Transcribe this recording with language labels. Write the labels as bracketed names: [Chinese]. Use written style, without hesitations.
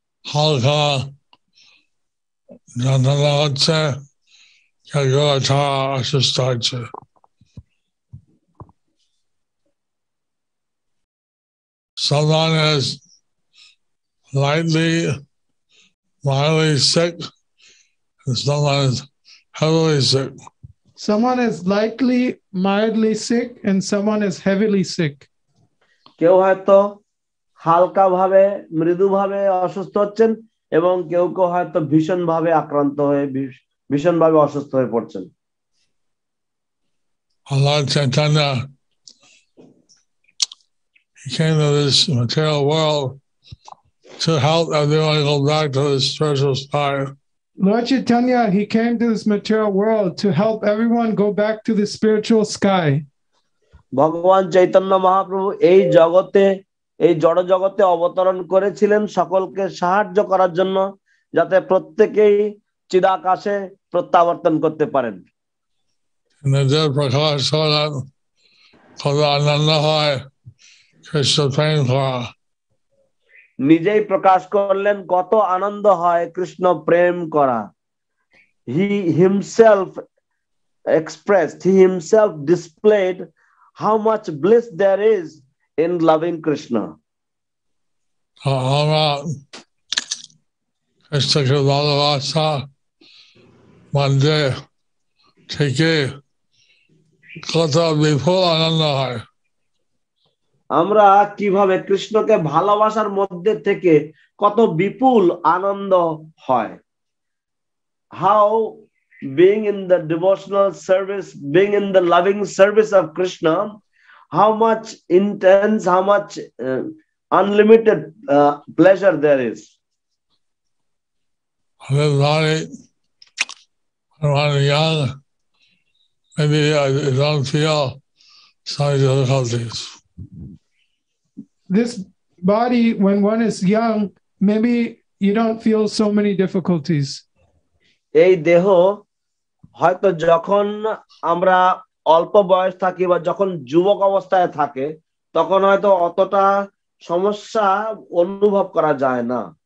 [Bangla] হালকা যন্ত্রণা হচ্ছে, কেউ অসুস্থ হচ্ছে। [English] Someone is lightly, mildly sick, and someone is heavily sick. Someone is lightly, mildly sick, and someone is heavily sick. [Bangla] কেউ হয়তো হালকা ভাবে, মৃদুভাবে অসুস্থ হচ্ছেন, এবং কেউ কেউ হয়তো ভীষণভাবে আক্রান্ত হয়ে ভীষণভাবে অসুস্থ হয়ে পড়ছেন। [English] Lord Chaitanya, he came to this material world to help everyone go back to the spiritual sky. Lord Chaitanya, he came to this material world to help everyone go back to the spiritual sky. [Bangla] ভগবান চৈতন্য মহাপ্রভু এই জগতে, এই জড় জগতে অবতরণ করেছিলেন সকলকে সাহায্য করার জন্য, যাতে প্রত্যেকেই চিদাকাশে প্রত্যাবর্তন করতে পারেন। নিজের প্রকাশ করেন, কত আনন্দ হয় কৃষ্ণ প্রেম করা। নিজেই প্রকাশ করলেন কত আনন্দ হয় কৃষ্ণ প্রেম করা। [English] He himself expressed, he himself displayed how much bliss there is in loving Krishna. [Bangla] আমরা কৃষ্ণকে ভালোবাসা মধ্যে থেকে কত বিপুল আনন্দ হয়। আমরা কিভাবে কৃষ্ণকে ভালোবাসার মধ্যে থেকে কত বিপুল আনন্দ হয়। [English] How being in the devotional service, being in the loving service of Krishna, how much intense, how much unlimited pleasure there is. Everybody, when I'm young, maybe I don't feel some difficulties. This body, when one is young, maybe you don't feel so many difficulties. [Bangla] এই দেহ হয়তো যখন আমরা অল্প বয়স থাকি বা যখন যুবক অবস্থায় থাকে তখন হয়তো অতটা সমস্যা অনুভব করা যায় না।